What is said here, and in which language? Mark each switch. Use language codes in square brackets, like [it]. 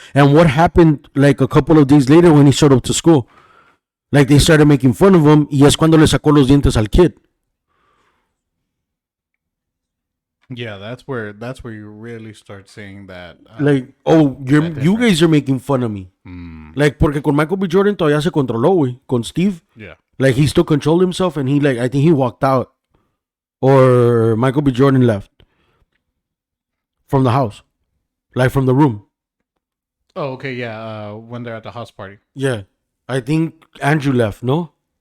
[en] And what happened, like, a couple of days later when he showed up to school? Like, they started making fun of him, [es] y es cuando le sacó los dientes al kid. [en] Yeah, that's where you really start seeing that. Like, oh, you difference. guys are making fun of me. [es] Like, porque con Michael B. Jordan todavía se controló, güey, con Steve. [en] Yeah. Like, he still controlled himself, and he, like, I think he walked out. Or Michael B. Jordan left. From the house. Like, from the room. Oh, okay, yeah. When they're at the house party. Yeah. I think Andrew left, no?